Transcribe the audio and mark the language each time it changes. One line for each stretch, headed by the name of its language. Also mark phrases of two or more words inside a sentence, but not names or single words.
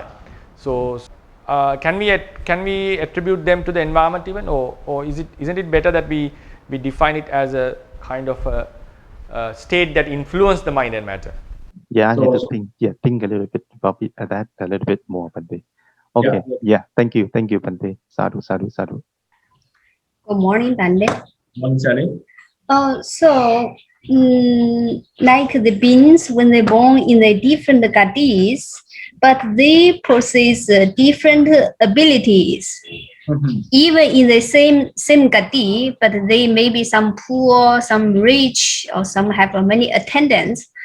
English: So can we attribute them to the environment even, or isn't it better that we define it as a kind of a state that influence the mind and matter? Yeah, I need to So, think a little bit about that a little bit more, Bante. Okay, yeah, thank you, Bante.
Pali: Sadhu, sadhu, sadhu.
English: Good morning, Bande. one Sally. Like the beings, when they're born in the different gadis, but they possess different abilities. Mhm. Even in the same gadi, but they may be some poor, some rich, or some have many attendants.